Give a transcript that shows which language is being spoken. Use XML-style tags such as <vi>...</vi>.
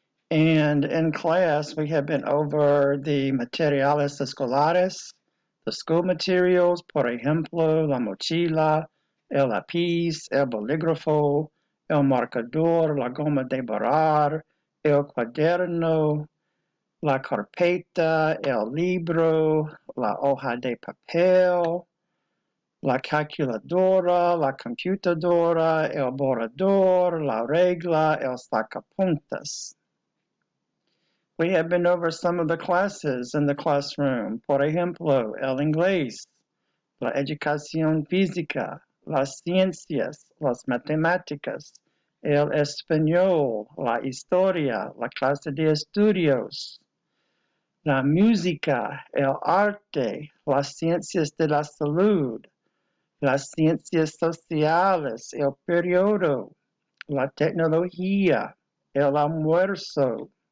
<en>And in class, we have been over the</en> <es>materiales escolares,</es> <en>the school materials,</en> <es>por ejemplo, la mochila, el lápiz, el bolígrafo, el marcador, la goma de borrar, el cuaderno, la carpeta, el libro, la hoja de papel, la calculadora, la computadora, el borrador, la regla, el sacapuntas.</es> <en>We have been over some of the classes in the classroom.</en> <es>Por ejemplo, el inglés, la educación física, las ciencias, las matemáticas, el español, la historia, la clase de estudios, la música, el arte, las ciencias de la salud, las ciencias sociales, el periodo, la tecnología, el almuerzo.</es>